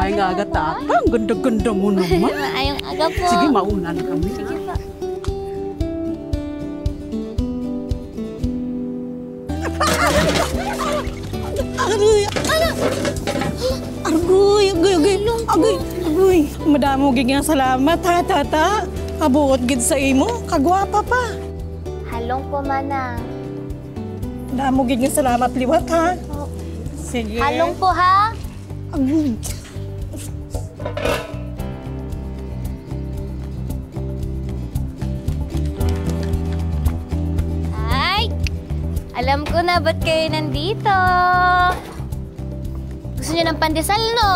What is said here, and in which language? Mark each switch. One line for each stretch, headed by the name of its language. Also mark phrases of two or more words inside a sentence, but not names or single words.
Hiligaynon: aga, Tata.
Filipino: Ang ganda-ganda mo naman.
Hiligaynon: Maayong aga po.
Filipino: Sige, mauna na kami. Sige po.
Hiligaynon: Agoy. Madamo gid nga salamat, ha, Tata. Kabuot gid sa imo. Kagwapa pa. Halong po, manang. Madamo gid nga salamat, liwat, ha. Sige. Halong po, ha? Agoy. Ay!
Filipino: Alam ko na ba't kayo nandito. Gusto niyo ng pandesal, no?